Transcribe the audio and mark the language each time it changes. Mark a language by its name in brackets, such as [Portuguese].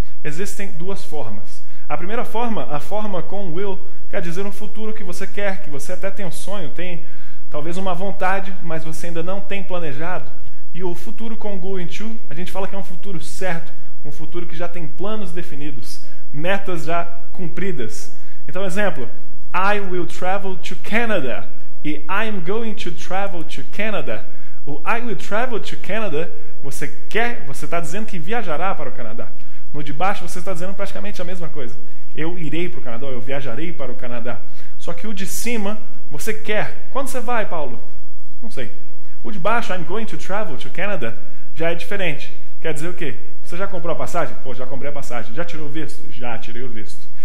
[Portuguese] Existem duas formas. A primeira forma, a forma com will, quer dizer um futuro que você quer, que você até tem um sonho, tem talvez uma vontade, mas você ainda não tem planejado. E o futuro com going to, a gente fala que é um futuro certo, um futuro que já tem planos definidos, metas já cumpridas. [English] Então, exemplo, I will travel to Canada e I'm going to travel to Canada. [Portuguese] O [English] I will travel to Canada, [Portuguese] você está dizendo que viajará para o Canadá. No de baixo você está dizendo praticamente a mesma coisa. Eu irei para o Canadá, eu viajarei para o Canadá. Só que o de cima, você quer. Quando você vai, Paulo? Não sei. O de baixo, [English] I'm going to travel to Canada, [Portuguese] já é diferente. Quer dizer o quê? Você já comprou a passagem? Pô, já comprei a passagem. Já tirou o visto? Já tirei o visto.